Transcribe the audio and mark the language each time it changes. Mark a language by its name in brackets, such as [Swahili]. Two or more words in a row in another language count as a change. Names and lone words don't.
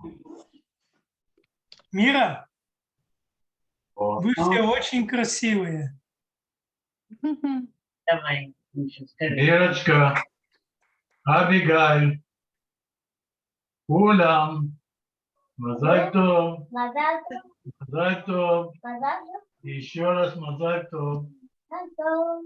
[Russian] Мира, вы все очень красивые. Давай. Ирочка, [Hebrew] Abigail, כולם, מזל טוב. מזל טוב. מזל טוב. מזל טוב. [Russian] еще раз [Hebrew] מזל טוב. מזל טוב.